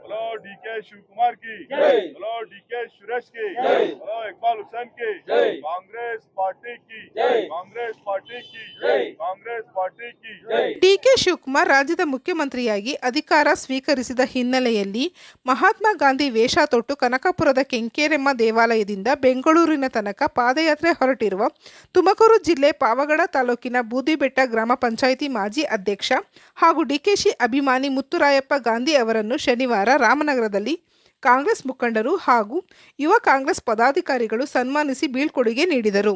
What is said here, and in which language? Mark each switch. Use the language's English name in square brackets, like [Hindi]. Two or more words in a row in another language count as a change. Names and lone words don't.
[Hindi] डीके शिव कुमार की, बोलो डीके सुरेश की, बोलो इकबाल हुसैन की, कांग्रेस पार्टी की, कांग्रेस पार्टी की, कांग्रेस पार्टी की। [Kannada] ಡಿಕೆ ಶಿವಕುಮಾರ್ ರಾಜ್ಯದ ಮುಖ್ಯಮಂತ್ರಿಯಾಗಿ ಅಧಿಕಾರ ಸ್ವೀಕರಿಸಿದ ಹಿನ್ನೆಲೆಯಲ್ಲಿ ಮಹಾತ್ಮ ಗಾಂಧಿ ವೇಷ ತೊಟ್ಟು ಕನಕಪುರದ ಕೆಂಕೇರಮ್ಮ ದೇವಾಲಯದಿಂದ ಬೆಂಗಳೂರಿನ ತನಕ ಪಾದಯಾತ್ರೆ ಹೊರಟಿರುವ ತುಮಕೂರು ಜಿಲ್ಲೆ ಪಾವಗಡ ತಾಲೂಕಿನ ಬೂದಿಬೆಟ್ಟ ಗ್ರಾಮ ಪಂಚಾಯಿತಿ ಮಾಜಿ ಅಧ್ಯಕ್ಷ ಹಾಗೂ ಡಿಕೆಶಿ ಅಭಿಮಾನಿ ಮುತ್ತುರಾಯಪ್ಪ ಗಾಂಧಿ ಅವರನ್ನು ಶನಿವಾರ ರಾಮನಗರದಲ್ಲಿ ಕಾಂಗ್ರೆಸ್ ಮುಖಂಡರು ಹಾಗೂ ಯುವ ಕಾಂಗ್ರೆಸ್ ಪದಾಧಿಕಾರಿಗಳು ಸನ್ಮಾನಿಸಿ ಬೀಳ್ಕೊಡುಗೆ ನೀಡಿದರು.